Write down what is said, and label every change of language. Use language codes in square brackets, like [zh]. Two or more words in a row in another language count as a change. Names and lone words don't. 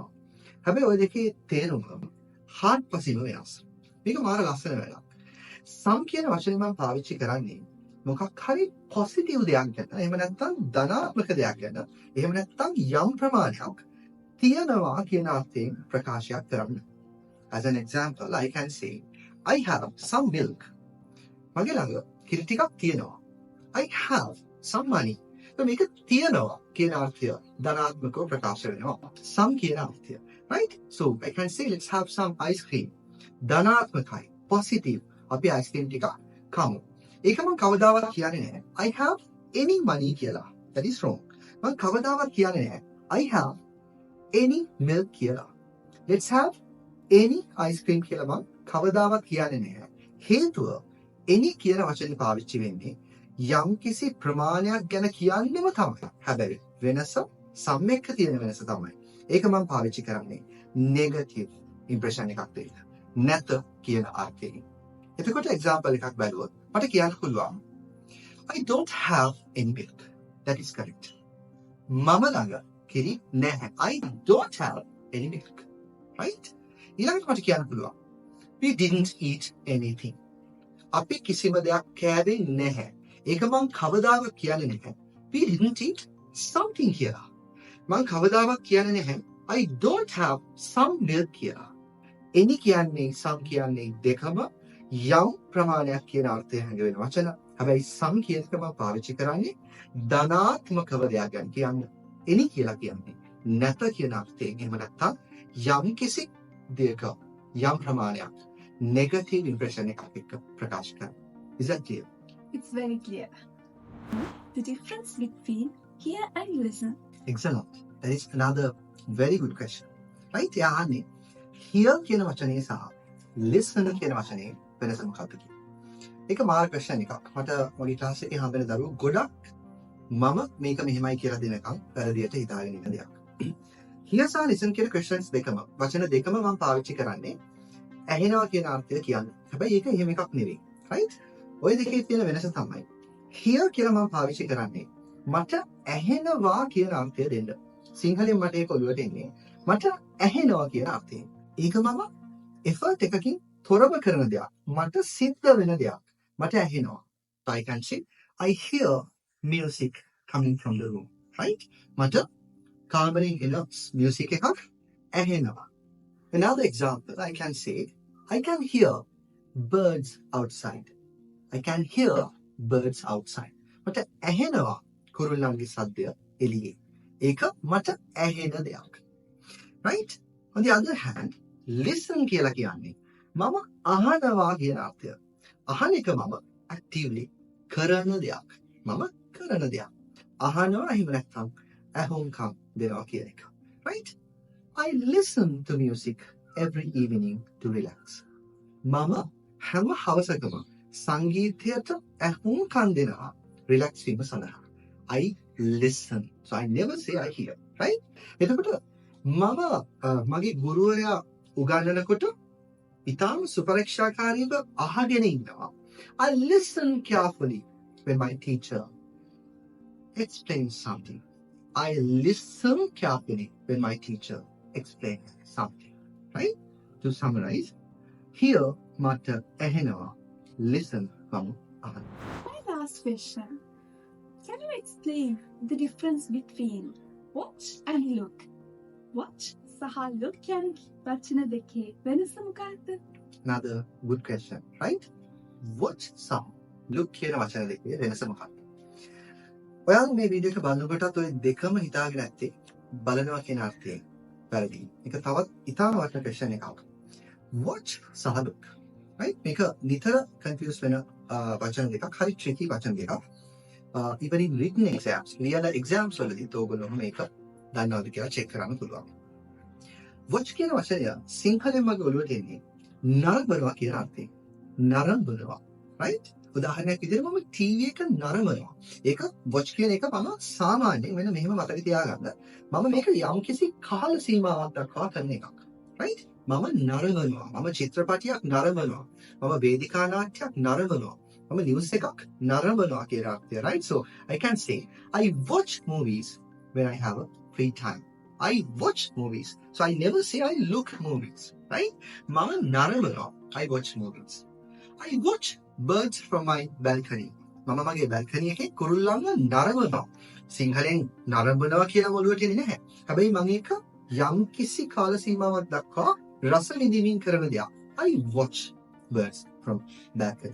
[si] හැබැයි ওই දෙකේ තේරුම හාත්පසින්ම වෙනස්. මේක මාර ලස්සන වැඩක්. some කියන වචනේ මම පාවිච්චි කරන්නේ මොකක් හරි පොසිටිව් දෙයක් ගැන. එහෙම නැත්නම් ධනාත්මක දෙයක් ගැන. එහෙම නැත්නම් යම් ප්‍රමාණයක් තියනවා කියන අර්ථයෙන් ප්‍රකාශයක් කරන්න. [en] As an example, I can say, I have some milk. [si] මගේ ළඟ කිරි ටිකක් තියෙනවා. [en] I have some money. [si] මේක තියනවා කියන අර්ථය ධනාත්මකව ප්‍රකාශ වෙනවා. some කියන අර්ථය. [en] Right? So I can say, let's have some ice cream. [si] ධනාත්මකයි, positive. අපි [en] ice cream [si] ටිකක් කමු. ඒක මම කවදාවත් කියන්නේ නැහැ. [en] I have any money කියලා. That is wrong. [si] මම කවදාවත් කියන්නේ නැහැ. [en] I have any milk කියලා. Let's have any ice cream කියලා මම කවදාවත් කියන්නේ නැහැ. [si] හේතුව any කියන වචනේ පාවිච්චි වෙන්නේ යම් කිසි ප්‍රමාණයක් ගැන කියන්නෙම තමයි. හැබැයි වෙනස some එක තියෙන වෙනස තමයි. ඒක මම පාවිච්චි කරන්නේ [en] negative impression [si] එකක් දෙන්න. නැත කියන අර්ථයෙන්. එතකොට example එකක් බලුවොත් මට කියන්න පුළුවන් [en] I don't have any milk. That is correct. [si] මම ළඟ කිරි නැහැ. [en] I don't have any milk. Right? [si] ඊළඟට මට කියන්න පුළුවන් [en] we didn't eat anything. [si] අපි කිසිම දෙයක් කෑවේ නැහැ. ඒක මං කවදාවත් කියන්නේ නැහැ. [en] we didn't eat something කියලා. [si] මං කවදාවත් කියන්නේ නැහැ [en] I don't have some milk කියලා. [si] any කියන්නේ some කියන්නේ දෙකම යම් ප්‍රමාණයක් කියන අර්ථය හැඟවෙන වචන. හැබැයි some කියන එක මම පාවිච්චි කරන්නේ ධනාත්මකව දෙයක් ගැන කියන්න. any කියලා කියන්නේ නැත කියන අර්ථයෙන්. එහෙම නැත්නම් යම් කිසි දෙයක යම් ප්‍රමාණයක් [en] negative impression [si] එකක් එක්ක ප්‍රකාශ කරනවා. [en] Is that clear? It's very clear. The difference between hear and listen. Excellent. That is another very good question. Right? [si] යහන්නේ hear කියන වචනේ සහ listen කියන වචනේ වෙනස මොකක්ද කියලා. ඒක මාර question එකක්. මට මගේ ක්ලාස් එකේ හම්බෙන දරුවෝ ගොඩක් මම මේක මෙහෙමයි කියලා දෙනකම් වැරදියට හිතාගෙන ඉන්න දෙයක්. hear සහ listen කියන questions දෙකම වචන දෙකම මම පාවිච්චි කරන්නේ ඇහෙනවා කියන අර්ථය කියන්නේ. හැබැයි ඒක එහෙම එකක් නෙවෙයි. Right? ওই දෙකේ තියෙන වෙනස තමයි hear කියලා මම පාවිච්චි කරන්නේ මට ඇහෙනවා කියන අර්ථය දෙන්න. සිංහලෙන් මට ඒක ඔළුවට එන්නේ මට ඇහෙනවා කියන අර්ථයෙන්. ඒක මම effort එකකින් තොරව කරන දෙයක්. මට සිද්ධ වෙන දෙයක්. මට ඇහෙනවා. [en] So I can say I hear music coming from the room. Right? [si] මට කාමරෙන් එන music එකක් ඇහෙනවා. [en] Another example, I can say I can hear birds outside. I can hear birds outside. [si] මට ඇහෙනවා කුරුල්ලන්ගේ සද්දය එළියේ. ඒක මට ඇහෙන දෙයක්. [en] Right? On the other hand, [si] listen කියලා කියන්නේ මම අහනවා කියන අර්ථය. අහන එක මම actively කරන දෙයක්. මම කරන දෙයක්. අහනවා එහෙම නැත්නම් ඇහුම්කම් දෙනවා කියන එක. [en] Right? I listen to music every evening to relax. [si] මම හැම හවසකම සංගීතයට ඇහුම්කන් දෙනවා relax වීම සඳහා. [en] I listen. So I never say I hear. right? [si] එතකොට මම මගේ ගුරුවරයා උගන්වනකොට ඉතාම සුපරීක්ෂාකාරීව අහගෙන ඉන්නවා. [en] I listen carefully when my teacher explains something. I listen carefully when my teacher explains something. Right? To summarize, here [si] මට ඇහෙනවා. Listen මම අහනවා. [en] My last question. Can you explain the difference between watch and look? [si] Watch සහ look යන වචන දෙකේ වෙනස මොකක්ද? [en] Another good question, right? [si] Watch සහ look කියන වචන දෙකේ වෙනස මොකක්ද? ඔයාලා මේ වීඩියෝ එක බලනකොටත් ඔය දෙකම හිතාගෙන ඇත්තේ බලනවා කියන අර්ථයෙන් වැරදි. ඒක තවත් ඉතාම වටින question එකක්. Watch සහ look. Right? මේක නිතර confuse වෙන වචන දෙකක්. හරි tricky වචන දෙකක්. [en] Even in written exams, real exams [si] වලදී ඔයගොල්ලෝ මේක දන්නවද කියලා check කරන්න පුළුවන්. watch කියන වචනය සිංහලෙන් මගේ ඔළුවට එන්නේ නරඹනවා කියන අර්ථයෙන්. නරඹනවා. right? උදාහරණයක් විදිහට මම ටීවී එක නරඹනවා. ඒක watch කියන එක මම සාමාන්‍යයෙන් මෙන්න මෙහෙම මතක තියාගන්න. මම මේක යම්කිසි කාල සීමාවක් දක්වා කරන එකක්. right? මම නරඹනවා. මම චිත්‍රපටයක් නරඹනවා. මම වේදිකා නාට්‍යයක් නරඹනවා. මම නිවුස් එකක් නරඹනවා කියලා අර්ථය. [en] right? So I can say I watch movies when I have a free time. I watch movies. So I never say I look movies. Right? [si] මම නරඹනවා. [en] I watch movies. I watch birds from my balcony. [si] මම මගේ balcony එකේ කුරුල්ලන්ව නරඹනවා. සිංහලෙන් නරඹනවා කියලා ඔළුවට එන්නේ නැහැ. හැබැයි මම ඒක යම්කිසි කාල සීමාවක් දක්වා රස විඳින්මින් කරන දෙයක්. [en] I watch birds from balcony.